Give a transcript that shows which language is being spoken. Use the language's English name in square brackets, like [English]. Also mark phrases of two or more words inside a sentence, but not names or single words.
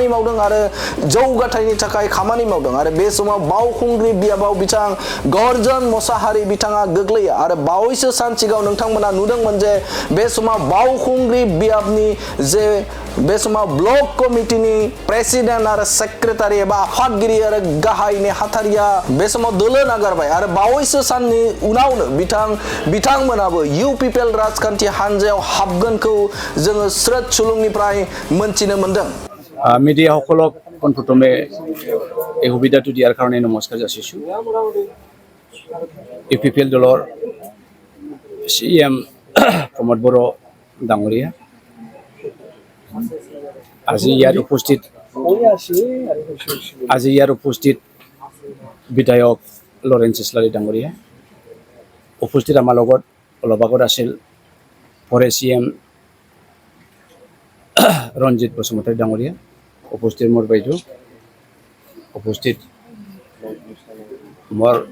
[Bodo] मावदों आरो जौगाथायनि थाखाय खामानि मावदों आरो बे समाव बावखुंग्रि बियाबाव बिथां गर्जन मुसाहारि बिथाङा गोग्लैयो आरो बावैसो सान सिगाङाव नोंथांमोना नुदोंमोन जे बे समाव बावखुंग्रि बियाबनि जे बे समाव ब्लक कमिटिनि प्रेसिडेन्ट आरो सेक्रेटारि एबा आफादगिरि आरो गाहाय नेहाथारिया बे समाव दोलो नागारबाय आरो बावैसो साननि उनावनो बिथांमोनाबो इउ पिपल राजखान्थि हान्जायाव हाबगोनखौ जोङो स्रोत सुलुंनिफ्राय मोनथिनो मोनदों [Assamese] মিডিয়া সকলক পোনপ্ৰথমে এই সুবিধাটো দিয়াৰ কাৰণে নমস্কাৰ যাচিছোঁ ইউ পি পি এল দলৰ CM প্ৰমোদ বড়ো ডাঙৰীয়া আজি ইয়াৰ উপস্থিত বিধায়ক লৰেন্স ইছলাৰী ডাঙৰীয়া উপস্থিত আমাৰ লগত অলপ আগত আছিল পৰে CM ৰঞ্জিত বসুমতাৰী ডাঙৰীয়া উপস্থিত মোৰ বাইদেউ উপস্থিত মোৰ